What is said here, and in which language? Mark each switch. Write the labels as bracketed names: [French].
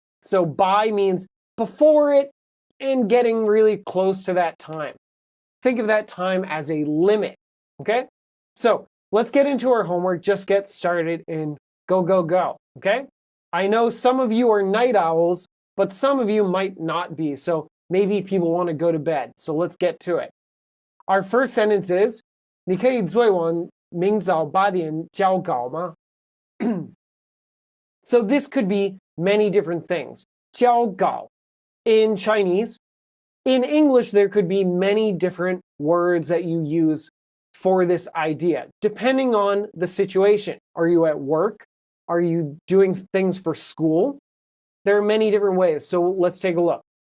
[English] So by means before it and getting really close to that time. Think of that time as a limit, okay? So let's get into our homework. Just get started and go, go, go, okay? I know some of you are night owls, but some of you might not be. So maybe people want to go to bed. So let's get to it. Our first sentence is, [Chinese] 你可以追我明早8点交稿吗? [English] So this could be many different things. 交稿 in Chinese. In English, there could be many different words that you use for this idea, depending on the situation. Are you at work? Are you doing things for school? There are many different ways. So let's take a look.